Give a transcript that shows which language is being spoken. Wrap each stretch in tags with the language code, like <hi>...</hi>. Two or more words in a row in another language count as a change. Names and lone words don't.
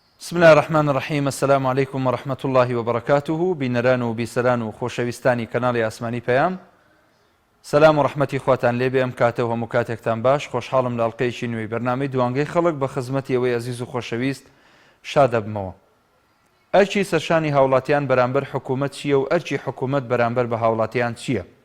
<ar>بسم الله الرحمن الرحيم. السلام عليكم ورحمة الله وبركاته.</ar> <ckb>بینەران و بیسەران و خۆشەویستانی کەناڵی ئاسمانی پەیام، سەلام و ڕەحمەتی خواتان لێبێ. ئەم کاتە و هەموو کاتێکتان باش. خۆشحاڵم لە ئەڵقەیەکی نوێی بەرنامەی دوانگەی خەڵک بە خزمەتی ئەوەی ئەزیز و خۆشەویست شاد دەبمەوە. ئەرچی سەرشانی هاوڵاتیان بەرامبەر حکوومەت چییە و ئەرچی حکوومەت بەرامبەر بە هاوڵاتیان چییە؟</ckb>